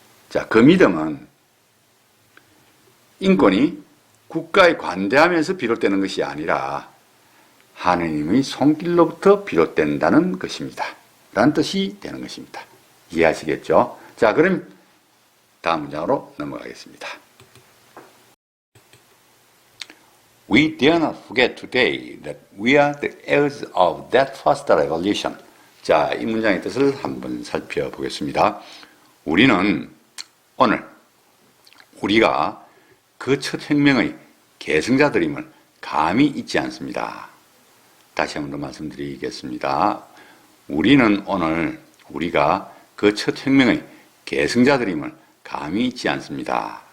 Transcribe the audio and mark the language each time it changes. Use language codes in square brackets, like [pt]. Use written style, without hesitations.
[ko] 자, 그 믿음은 인권이 국가의 관대함에서 비롯되는 것이 아니라 하느님의 손길로부터 비롯된다는 것입니다. 라는 뜻이 되는 것입니다. 이해하시겠죠? 자, 그럼 다음 문장으로 넘어가겠습니다. [en] We dare not forget today that we are the heirs of that first revolution. [ko] 자, 이 문장의 뜻을 한번 살펴보겠습니다. 우리는 오늘 우리가 그 첫 혁명의 계승자들임을 감히 잊지 않습니다. 다시 한번 더 말씀드리겠습니다. 우리는 오늘 우리가 그 첫 혁명의 계승자들임을 감히 잊지 않습니다.